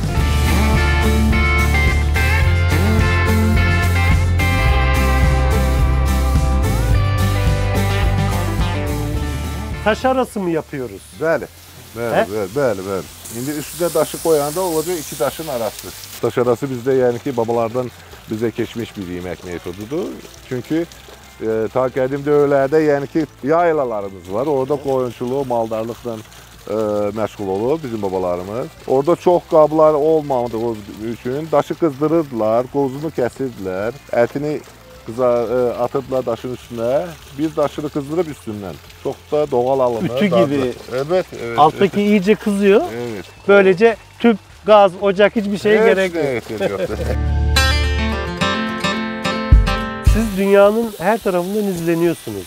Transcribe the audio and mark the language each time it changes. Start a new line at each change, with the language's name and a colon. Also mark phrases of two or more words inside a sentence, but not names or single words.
Turkish: Taş arası mı yapıyoruz?
Azerbaijani: Bəli. He? Bəli.
Turkish: İndi üstüne daşı koyanda olacak iki taşın arası. Taş arası bizde yani ki babalardan bize geçmiş bir yemek metodudur.
Azerbaijani: Çünkü ta qədim dövrlərdə yəni ki yaylalarımız var. Orada qoyunçuluğu, maldarlıqla məşğul olur bizim babalarımız. Orada çox qablar olmadığı üçün daşı qızdırırdılar, qozunu kəsirdilər, ətini atıblar daşın üstüne,
Turkish: bir daşını kızdırıp üstünden. Çok da doğal alımı. Ütü gibi. Evet. Alttaki iyice kızıyor. Evet. Böylece tüp, gaz, ocak hiçbir şeye gerek yok. Evet. Siz dünyanın her tarafından izleniyorsunuz.